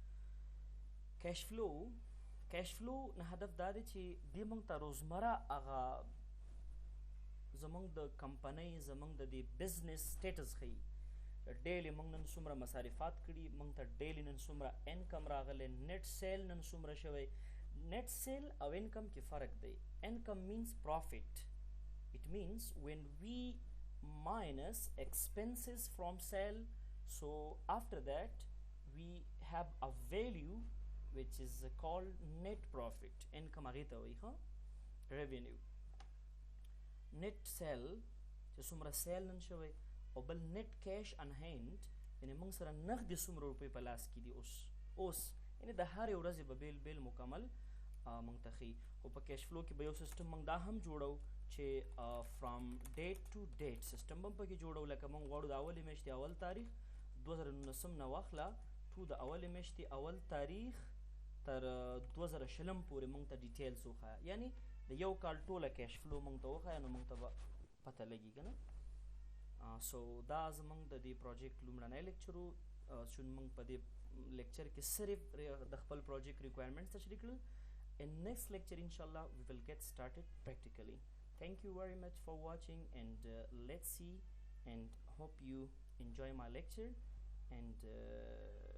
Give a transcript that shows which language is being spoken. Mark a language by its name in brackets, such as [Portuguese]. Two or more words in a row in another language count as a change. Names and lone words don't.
[English] cash flow [Pashto] نه هدف دا دی چې دې موږ ته روزمره هغه زموږ د کمپنۍ زموږ د دې [English] business status [Pashto] ښیي ډیلی موږ نن څومره مصارفات کړي موږ ته ډیلی نن څومره انکم راغلی [English] net sale [Pashto] نن څومره شوی [English] net sale [Pashto] او انکم کې فرق دی انکم [English] minus profit it means when we minus expenses from sale so after that we have a value which is called net profit income [Pashto] هغې ته وایي ښه [English] revenue net sell [Pashto] چې څومره سیل نن شوی او بل [English] net cash on hand [Pashto] یعنې موږ سره نغدې څومره روپۍ په لاس کې دي اوس یعنې د هرې ورځې به بیل مکمل مونږ ته ښیي. خو په [English] cash flow [Pashto] کې به یو سیستم مونږ دا هم جوړو چې [English] from date to date system [Pashto] هم پکې جوړو. لکه مونږ غواړو د اولې میاشتې اول تاریخ 2019 نه واخله تو د اولې میاشتې اول تاریخ تر 2020 پورې مونږ ته ډیټیلز وښایه، یعنی د یو کال ټوله [English] cash flow [Pashto] مونږ ته وښایه، نو مونږ ته به پته لګي که نه. سو دا زمونږ د دې پروجیکټ لومړنی لیکچر و چې مونږ په دې لیکچر کې صرف د خپل [English] project requirements [Pashto] تشریح کړل. [English] In next lecture inshallah we will get started practically. Thank you very much for watching, and let's see and hope you enjoy my lecture, and